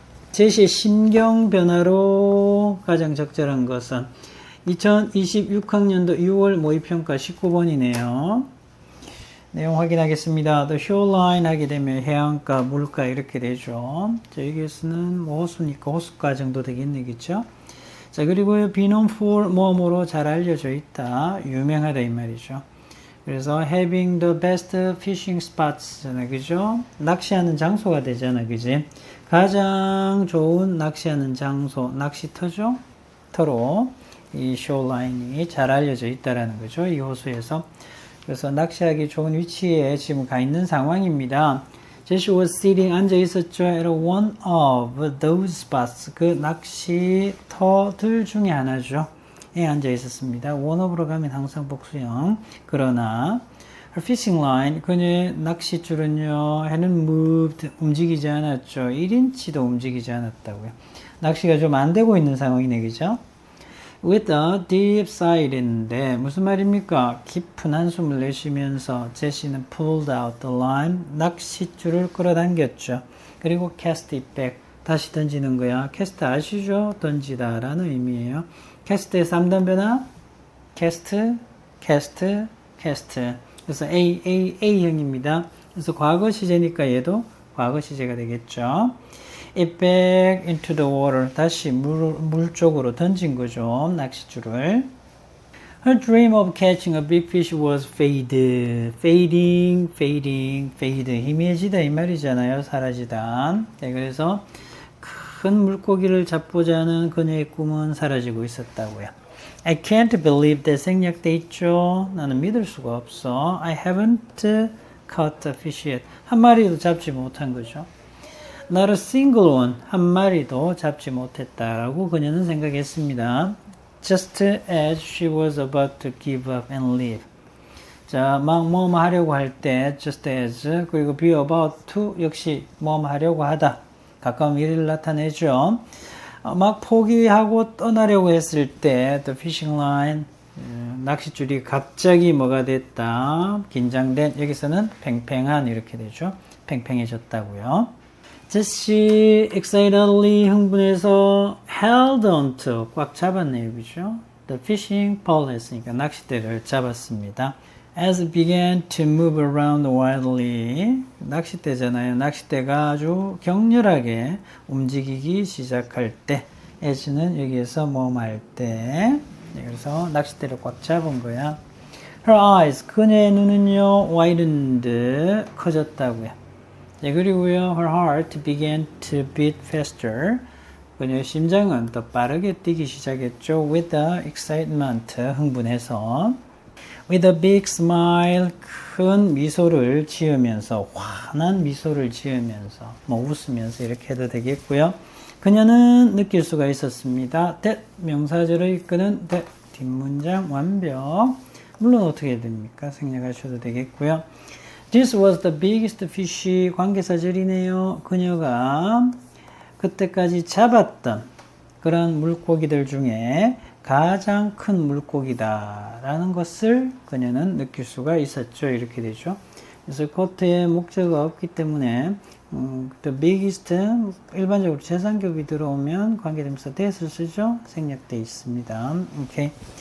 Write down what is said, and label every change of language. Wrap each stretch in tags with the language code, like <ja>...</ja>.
<ko>제시의 심경 변화로 가장 적절한 것은 2026학년도 6월 모의평가 19번이네요. 내용 확인하겠습니다. The shoreline 하게 되면 해안가, 물가 이렇게 되죠. 자, 여기에서는 뭐 호수니까 호수가 정도 되겠네, 그쵸? 자, 그리고 be known for 뭐뭐로 잘 알려져 있다. 유명하다 이 말이죠.</ko> <en>그래서 having the best fishing spots잖아, 그죠?</en> <ko>낚시하는 장소가 되잖아, 그지? 가장 좋은 낚시하는 장소, 낚시터죠? 터로 이 shoreline이 잘 알려져 있다라는 거죠, 이 호수에서. 그래서 낚시하기 좋은 위치에 지금 가 있는 상황입니다. 제시</ko> <en>was sitting</en> <ko>앉아 있었죠.</ko> <en>at one of those spots</en> <ko>그 낚시터들 중에 하나죠. 에 앉아 있었습니다. one of로 가면 항상 복수형. 그러나</ko> <en>her fishing line</en> <ko>그녀의 낚싯줄은요</ko> <en>hadn't moved</en> <ko>움직이지 않았죠. 1인치도 움직이지 않았다고요. 낚시가 좀 안 되고 있는 상황이네, 그죠?</ko> <en>with a deep sigh</en> <ko>인데 무슨 말입니까? 깊은 한숨을 내쉬면서 제시는</ko> <en>pulled out the line</en> <ko>낚싯줄을 끌어당겼죠. 그리고</ko> <en>cast it back</en> <ko>다시 던지는 거야. cast 아시죠? 던지다 라는 의미예요. cast의 3단 변화 cast, cast, cast 그래서 A형입니다. 그래서 과거 시제니까 얘도 과거 시제가 되겠죠.</ko> <en>it back into the water</en> <ko>다시 물 쪽으로 던진 거죠. 낚싯줄을.</ko> <en>Her dream of catching a big fish was fading.</en> <ko>희미해지다 이 말이잖아요. 사라지다. 네, 그래서 큰 물고기를 잡고자 하는 그녀의 꿈은 사라지고 있었다고요.</ko> <en>I can't believe that</en> <ko>생략돼 있죠. 나는 믿을 수가 없어.</ko> <en>I haven't caught a fish yet.</en> <ko>한 마리도 잡지 못한 거죠.</ko> <en>Not a single one.</en> <ko>한 마리도 잡지 못했다라고 그녀는 생각했습니다.</ko> <en>Just as she was about to give up and leave.</en> <ko>자, 막 뭐뭐 하려고 할 때 just as 그리고 be about to 역시 뭐뭐 하려고 하다. 가까운 미래를 나타내죠. 막 포기하고 떠나려고 했을 때</ko> <en>the fishing line</en> <ko>낚싯줄이 갑자기 뭐가 됐다. 긴장된 여기서는 팽팽한 이렇게 되죠. 팽팽해졌다고요. 제시 excitedly 흥분해서 held on to 꽉 잡았네요. 그죠?</ko> <en>The fishing pole</en> <ko>했으니까 낚싯대를 잡았습니다.</ko> <en>As it began to move around wildly</en> <ko>낚싯대잖아요. 낚싯대가 아주 격렬하게 움직이기 시작할 때 as는 여기에서 뭐할 때 그래서 낚싯대를 꽉 잡은 거야.</ko> <en>Her eyes</en> <ko>그녀의 눈은요 widened 커졌다고요. 네, 그리고요</ko> <en>her heart began to beat faster</en> <ko>그녀의 심장은 더 빠르게 뛰기 시작했죠.</ko> <en>with the excitement</en> <ko>흥분해서</ko> <en>with a big smile</en> <ko>큰 미소를 지으면서 환한 미소를 지으면서 뭐 웃으면서 이렇게 해도 되겠고요. 그녀는 느낄 수가 있었습니다. that 명사절을 이끄는 that 뒷문장 완벽 물론 어떻게 됩니까? 생략하셔도 되겠고요.</ko> <en>This was the biggest fish</en> <ko>관계사절이네요. 그녀가 그때까지 잡았던 그런 물고기들 중에 가장 큰 물고기다라는 것을 그녀는 느낄 수가 있었죠. 이렇게 되죠. 그래서 코트에 목적어가 없기 때문에 the biggest 일반적으로 재산격이 들어오면 관계대명사 that을 쓰죠. 생략되어 있습니다. 오케이.</ko>